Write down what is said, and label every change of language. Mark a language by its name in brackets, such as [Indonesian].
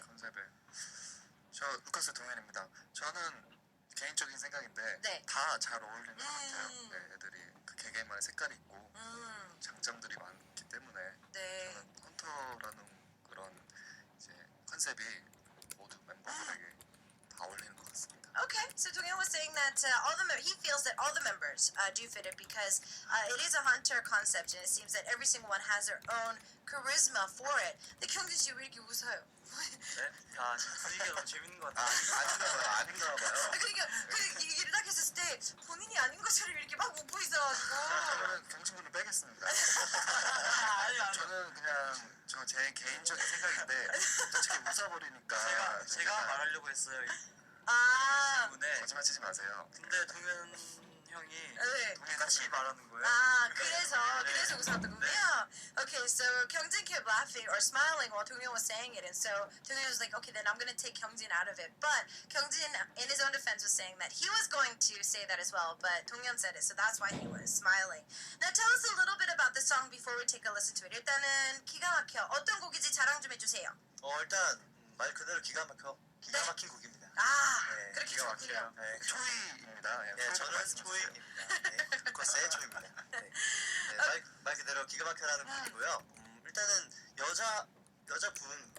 [Korean] 컨셉을 저 루카스 동현입니다. 저는 개인적인 생각인데 네. 다 잘 어울리는 것 같아요. 음. 네, 애들이 그 개개인만의 색깔이 있고 음. 장점들이 많기 때문에 네. 저는 헌터라는 그런 이제 컨셉이 모두 멤버들에게 다 어울리는 것 같습니다. [English] Okay, so Donghyun was saying that he feels that all the members do fit it because it is a hunter concept and it seems that every single one has their own charisma for it. [Korean] 근데 경진 씨 왜 이렇게 웃어요? 네? 아, 분위기가 너무 재밌는 것 아, 같아요. 아닌가 봐요. 그러니까 그 얘기를 딱 했을 때 본인이 아닌 것처럼 이렇게 막 웃고 있어가지고. 저는 경진군을 빼겠습니다. 아니요. 저는 그냥 제 개인적인 생각인데 솔직히 웃어버리니까 제가 말하려고 했어요. 아, 때문에. 거짓말 치지 마세요. 근데 동현 형이 네. 똑같이 말하는 거예요. 아, 그래서 웃었더군요. [English] Okay, so Kyungjin kept laughing or smiling while Donghyun was saying it, and so Donghyun was like, okay, then I'm gonna take Kyungjin out of it. But Kyungjin, in his own defense, was saying that he was going to say that as well, but Donghyun said it, so that's why he was smiling. Now, tell us a little bit about the song before we take a listen to it. [Korean] 일단은 기가 막혀. 어떤 곡인지 자랑 좀 해주세요. 일단 말 그대로 기가 막힌 곡입니다. 아, 네, 그렇게 기가 좋군요. 막혀요. 네, 초이입니다. 네, 저는 초이입니다. 네, 루카스의 초이입니다. 네, 말 그대로 기가 막혀라는 곡이고요. 일단은 여자분